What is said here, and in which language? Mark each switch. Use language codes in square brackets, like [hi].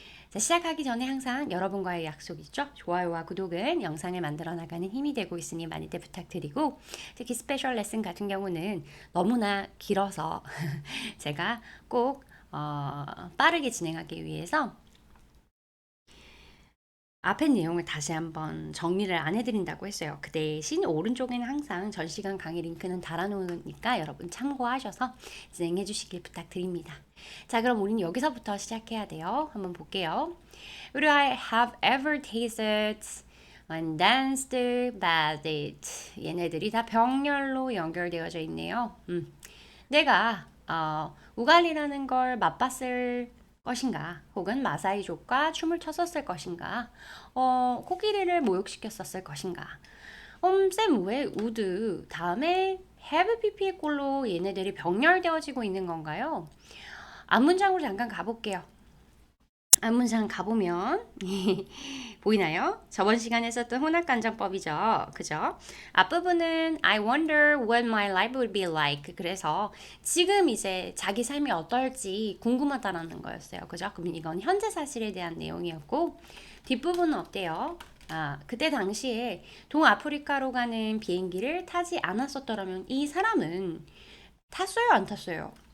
[ko] 자, 시작하기 전에 항상 여러분과의 약속 있죠? 좋아요와 구독은 영상을 만들어 나가는 힘이 되고 있으니 많이들 부탁드리고, 특히 스페셜 레슨 같은 경우는 너무나 길어서 제가 꼭 빠르게 진행하기 위해서 앞에 내용을 다시 한번 정리를 안 해드린다고 했어요. 그 대신 오른쪽에는 항상 전 시간 강의 링크는 달아놓으니까 여러분 참고하셔서 진행해 주시길 부탁드립니다. 자, 그럼 우리는 여기서부터 시작해야 돼요. 한번 볼게요. [en] Would I have ever tasted and danced bad it? [ko] 얘네들이 다 병렬로 연결되어져 있네요. 내가 우갈이라는 걸 맛봤을 것인가, 혹은 마사이족과 춤을 췄었을 것인가, 코끼리를 모욕시켰었을 것인가. 쌤, 왜 우드 다음에 have pp의 꼴로 얘네들이 병렬되어지고 있는 건가요? 앞문장으로 잠깐 가볼게요. 앞문장 가보면 보이나요? 저번 시간에 썼던 혼합간정법이죠. 그죠? 앞부분은 [en] I wonder what my life would be like. [ko] 그래서 지금 이제 자기 삶이 어떨지 궁금하다라는 거였어요. 그죠? 그럼 이건 현재 사실에 대한 내용이었고, 뒷부분은 어때요? 그때 당시에 동아프리카로 가는 비행기를 타지 않았었더라면 이 사람은 탔어요, 안 탔어요?